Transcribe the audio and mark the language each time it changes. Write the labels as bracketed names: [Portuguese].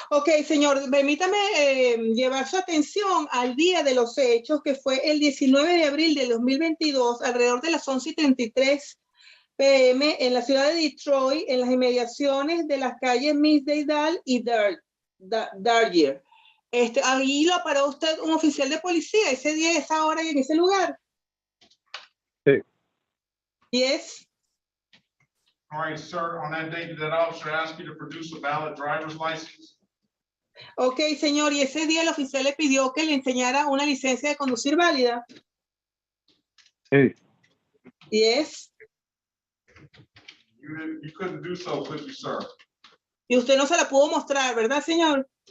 [Spanish] Ok, señor, permítame llevar su atención al día de los hechos, que fue el 19 de abril de 2022, alrededor de las 11:33 p.m. en la ciudad de Detroit, en las inmediaciones de las calles Misdale y Dargier. Ahí lo paró usted un oficial de policía ese día, esa hora y en ese lugar. Sí. [English] Yes. All right, sir, on that day, did that officer ask you to produce a valid driver's license? [Spanish] Ok, señor, y ese día el oficial le pidió que le enseñara una licencia de conducir válida. Sí. [English] Yes. You couldn't do so, could you, sir? [Spanish] Y usted no se la pudo mostrar, ¿verdad, señor?